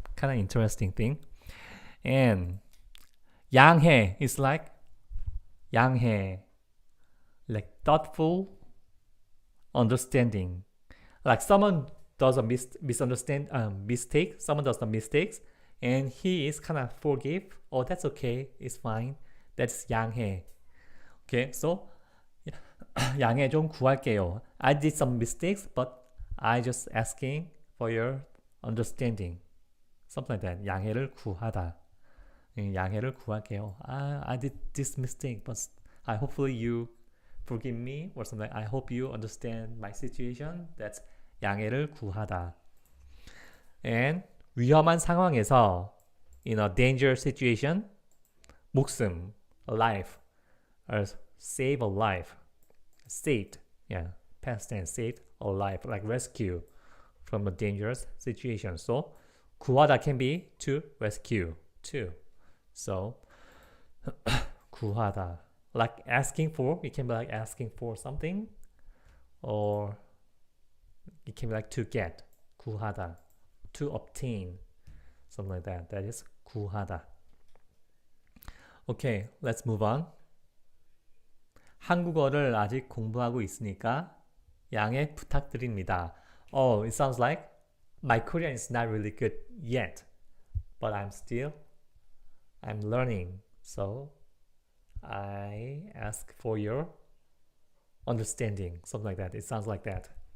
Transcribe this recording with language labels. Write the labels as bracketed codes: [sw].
[en] Kind of interesting thing. And 양해 is like 양해, like thoughtful understanding. Like someone does a mistake, someone does the mistakes, and he is kind of forgive. Oh, that's okay, it's fine. That's 양해. [ko] Okay, so 양해 좀 구할게요. [en] I did some mistakes, but I just asking for your understanding. Something like that. [ko] 양해를 구하다. 양해를 구할게요. [en] I did this mistake, but hopefully you forgive me or something. I hope you understand my situation. [ko] That's 양해를 구하다. [en] And [ko] 위험한 상황에서 [en] in a danger situation, 목숨, a life, or save a life, saved, yeah, past tense, saved a life, like rescue from a dangerous situation. So 구하다 can be to rescue too. So 구하다, like asking for. It can be like asking for something, or it can be like to get, 구하다, to obtain, something like that. That is 구하다. Okay, let's move on. [ko] 한국어를 아직 공부하고 있으니까 양해 부탁드립니다. [en] Oh, it sounds like my Korean is not really good yet, but I'm learning. So I ask for your understanding, something like that. It sounds like that.